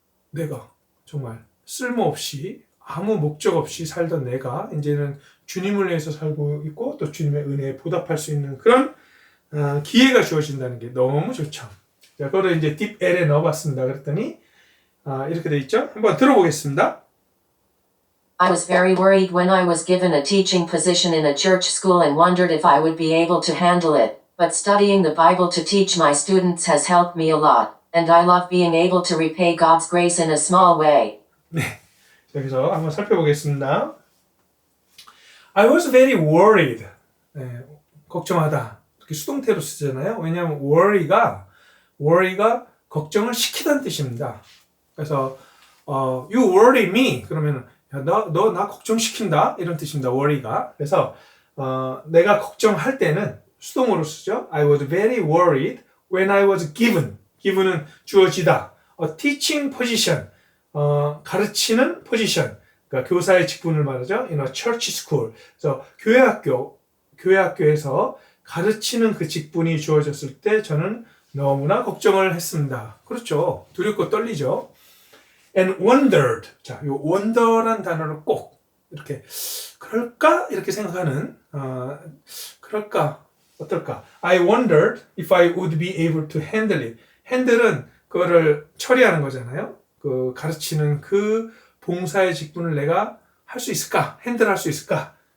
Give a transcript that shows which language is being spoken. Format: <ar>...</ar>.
<ko>내가 정말 쓸모없이 아무 목적 없이 살던 내가 이제는 주님을 위해서 살고 있고 또 주님의 은혜에 보답할 수 있는 그런 기회가 주어진다는 게 너무 좋죠. 자, 그거를 이제 딥L에 넣어봤습니다. 그랬더니 이렇게 돼 있죠. 한번 들어보겠습니다.</ko> <en>I was very worried when I was given a teaching position in a church school and wondered if I would be able to handle it. But studying the Bible to teach my students has helped me a lot, and I love being able to repay God's grace in a small way.</en> <ko>네, 여기서 한번 살펴보겠습니다.</ko> <en>I was very worried.</en> <ko>네, 걱정하다. 이렇게 수동태로 쓰잖아요. 왜냐하면 worry가 걱정을 시키다는 뜻입니다. 그래서</ko> <en>you worry me</en> <ko>그러면 너 나 걱정시킨다 이런 뜻입니다. worry가. 그래서 내가 걱정할 때는 수동으로 쓰죠.</ko> <en>I was very worried when I was given은</en> <ko>주어지다.</ko> <en>A teaching position,</en> <ko>가르치는 포지션, 그러니까 교사의 직분을 말하죠.</ko> <en>In a church school.</en> <ko>그래서 교회학교에서 가르치는 그 직분이 주어졌을 때 저는 너무나 걱정을 했습니다. 그렇죠. 두렵고 떨리죠.</ko> <en>And wondered.</en> <ko>자, 이 wonder란 단어를 꼭 이렇게 그럴까 이렇게 생각하는 그럴까 어떨까?</ko> <en>I wondered if I would be able to handle it.</en> <ko>handle은 그거를 처리하는 거잖아요. 그 가르치는 그 봉사의 직분을 내가 할 수 있을까? 핸들할 수 있을까?</ko>